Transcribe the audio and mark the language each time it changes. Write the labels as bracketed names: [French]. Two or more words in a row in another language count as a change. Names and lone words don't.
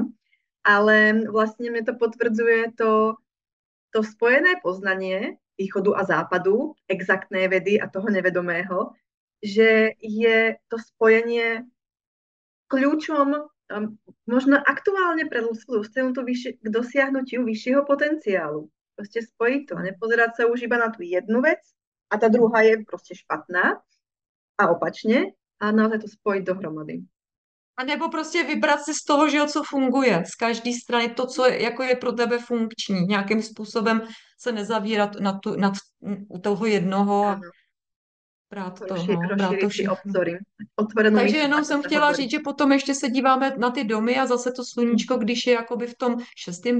[Slovak] Ale vlastne mne to potvrdzuje to spojené poznanie východu a západu, exaktné vedy a toho nevedomého, že je to spojenie kľúčom možno aktuálne pre ľudskú k dosiahnutiu vyššieho potenciálu. Proste spojiť to a nepozerať sa už iba na tú jednu vec a tá druhá je proste špatná a opačne a naozaj to spojiť dohromady. [Czech] A nebo prostě vybrat si z toho, že jo, co funguje, z každé strany to, co je, jako je pro tebe funkční, nějakým způsobem se nezavírat u toho jednoho a [Slovak] Áno, [Czech] brát to, no, brát to [Slovak] rozšíriť si [Czech] všechno. [Slovak] obzory, otvorenú [Czech] Takže [Slovak] mysl, [Czech] jenom [Slovak] ako [Czech] jsem [Slovak] sa [Czech] chtěla [Slovak] hovorí. [Czech] říct, že potom ještě se díváme na ty domy a zase to sluníčko, když je jakoby v tom 6.